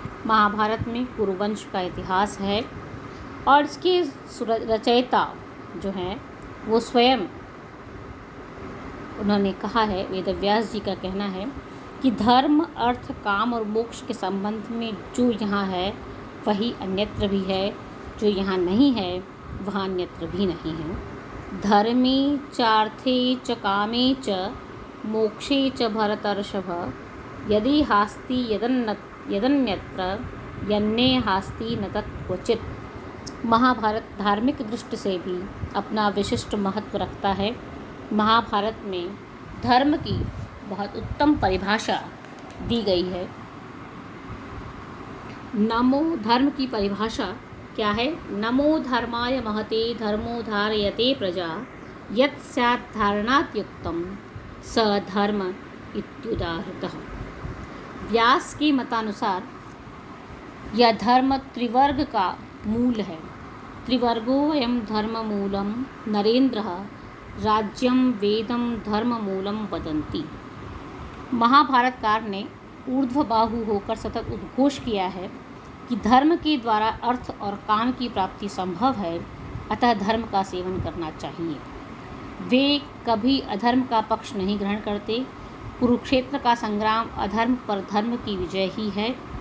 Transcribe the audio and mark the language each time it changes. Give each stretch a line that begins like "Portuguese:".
Hindi: महाभारत में कुरुवंश का इतिहास है और इसके रचयिता जो हैं वो स्वयं उन्होंने कहा है, वेदव्यास जी का कहना है कि धर्म, अर्थ, काम और मोक्ष के संबंध में जो यहाँ है वही अन्यत्र भी है, जो यहाँ नहीं है वह अन्यत्र भी नहीं है।
Sanskrit: धर्मे चार्थे च कामे च मोक्षे च भरतर्षभ यदि हास्ति यदन्यत्र यन्ने हास्ति न तत् क्वचित्।
Hindi: महाभारत धार्मिक दृष्टि से भी अपना विशिष्ट महत्व रखता है। महाभारत में धर्म की बहुत उत्तम परिभाषा दी गई है। नमो धर्म की परिभाषा क्या है?
Sanskrit: नमो धर्माय महते धर्मो धारयते प्रजा यत् स्यात् धारणात् युक्तं स धर्म इत्युदाहृतः।
Hindi: व्यास के मतानुसार यह धर्म त्रिवर्ग का मूल है।
Sanskrit: त्रिवर्गोऽयं धर्ममूलं नरेन्द्रः राज्यं वेदं धर्ममूलं वदन्ति।
Hindi: महाभारतकार ने ऊर्ध्वबाहु होकर सतत उद्घोष किया है कि धर्म के द्वारा अर्थ और काम की प्राप्ति संभव है, अतः धर्म का सेवन करना चाहिए। वे कभी अधर्म का पक्ष नहीं ग्रहण करते। कुरुक्षेत्र का संग्राम अधर्म पर धर्म की विजय ही है।